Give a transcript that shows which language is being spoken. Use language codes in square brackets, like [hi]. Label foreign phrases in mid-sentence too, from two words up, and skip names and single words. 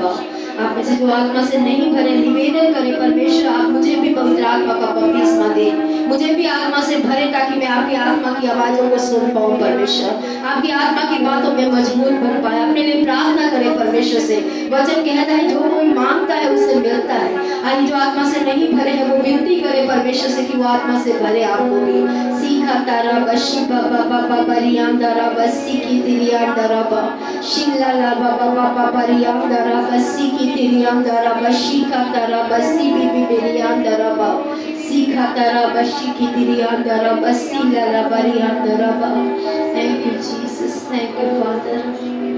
[hi] आप में से जो आत्मा से नहीं भरे निवेदन करें परमेश्वर आप मुझे भी पवित्र आत्मा का बपतिस्मा दे, मुझे भी आत्मा से भरे ताकि मैं आपकी आत्मा की आवाज़ों को सुन पाऊँ परमेश्वर, आपकी आत्मा की बातों में मजबूत बन पाए। अपने लिए प्रार्थना करें परमेश्वर से। वचन कहता है जो कोई मांगता है उससे मिलता है। आइए जो आत्मा से नहीं भरे हैं वो विनती करे परमेश्वर से कि वो आत्मा से भरे आपको भी। सीखा तारा बशी बाबा बाबा बरियांदरा बसी की तिरियांदरा बा शिला ला बाबा बाबा बरियांदरा बसी की तिरियांदरा बशी का तारा बसी बीबी बेरियांदरा बा सीखा तारा बशी की तिरियांदरा बसी ला ला बरियांदरा बा। [en] Thank you Jesus, thank you Father.